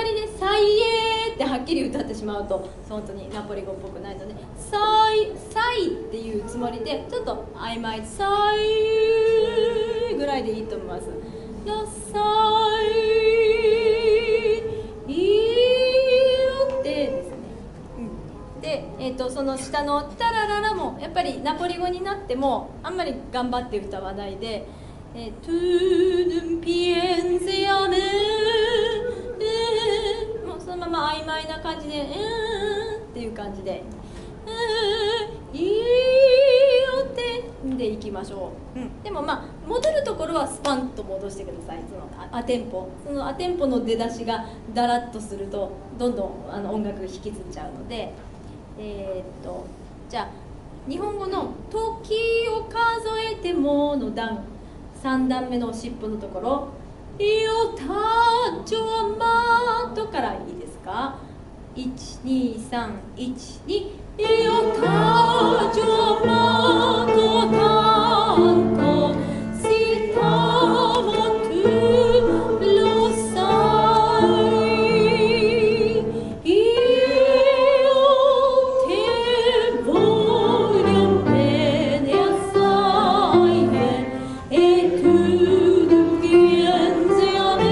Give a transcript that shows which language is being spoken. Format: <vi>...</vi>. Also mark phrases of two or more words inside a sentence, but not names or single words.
<ja>りね「サイエー」ってはっきり歌ってしまうと本当にナポリ語っぽくないので「サイ」っていうつもりでちょっと曖昧「サイ」ぐらいでいいと思います。サイってですね、で、その下の「タラララ」もやっぱりナポリ語になってもあんまり頑張って歌わないで</ja> <it>Tu non piensi a me</it> <ja>もうそのまま曖昧な感じでっていう感じでいいよってでいきましょう。でも戻るところはスパンと戻してください。そのアテンポ、そのアテンポの出だしがダラッとするとどんどん音楽引きずっちゃうので、じゃあ日本語の「時を数えても」の段3段目の尻尾のところ</ja> <it>「Io t'ho amato」</it> <ja>からいいですか。12312</ja> <it>Io t'ho amato tanto se t'amo tu lo sai io te voglio bene assai e tu non piengi a</it>